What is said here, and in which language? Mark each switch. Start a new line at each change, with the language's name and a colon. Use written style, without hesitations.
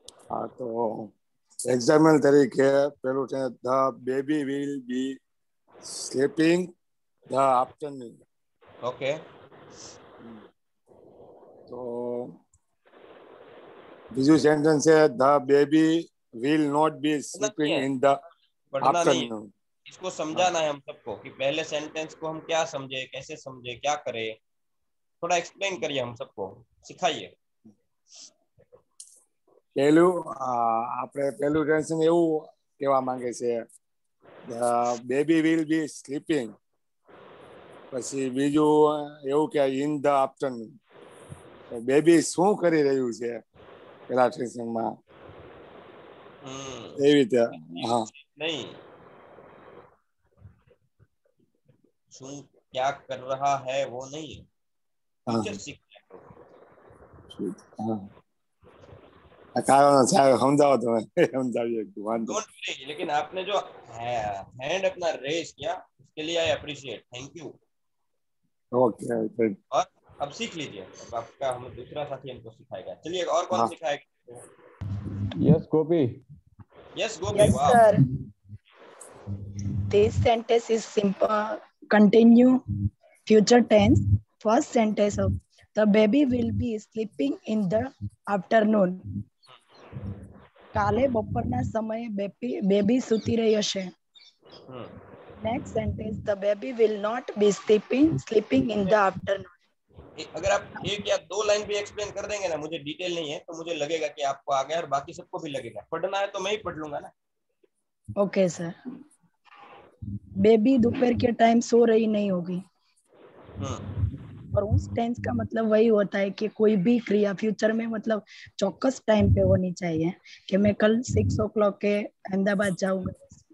Gujarati: હા, તો એક્ઝામ્પલ તરીકે પેલું છે
English: The baby will be sleeping the afternoon.
Gujarati: Okay, તો બીજું સેન્ટેન્સ છે
English: The baby will not be sleeping in the afternoon.
Hindi: इसको समझाना है हम सबको कि पहले सेंटेंस को हम क्या समझे, कैसे समझे, क्या करे, थोड़ा एक्सप्लेन करिए, हम सबको सिखाइए।
Gujarati: પહેલું આપણે પહેલું ટેન્શન એવું કહેવા માંગે છે
English: baby will be sleeping,
Gujarati: પછી બીજું એવું કે ઇન ધ આફ્ટરનૂન. બેબી શું કરી રહ્યું છે પેલા ટેન્શનમાં, એવી રીતે. હા,
Hindi: नहीं, શું क्या कर रहा है वो नहीं है, टीचर सीखना है।
Gujarati: કારણ સમજાવો તમે, સમજાવીએ વાંધો।
Hindi: डोंट वरी, लेकिन आपने जो हैंड अपना रेस किया उसके लिए
English: I appreciate, thank you.
Hindi: Okay, और अब सीख लीजिए, अब आपका हम दूसरा साथी हमको सिखाएगा। चलिए, और कौन सिखाएगा? यस गोपी। यस गोपी,
English: Yes,
Hindi: वाह।
English: sir. This sentence is simple. Continue future tense. First sentence of the baby will be sleeping in the afternoon.
Gujarati: કાલે બપોરના સમયે બેબી સૂતી રહી હશે.
English: Next sentence, the baby will not be sleeping in the afternoon.
Hindi: अगर आप एक या दो लाइन भी एक्सप्लेन कर देंगे ना, मुझे डिटेल नहीं है तो मुझे लगेगा कि आपको आ गया और बाकी सबको भी लगेगा। पढ़ना है तो मैं ही पढ़ लूंगा ना। Okay sir. बेबी दोपहर के टाइम सो रही नहीं होगी, और उस टेंस का मतलब वही होता है कि कोई भी क्रिया फ्यूचर में मतलब चौकस टाइम पे होनी चाहिए कि मैं कल 6 o'clock के अहमदाबाद जाऊंगा।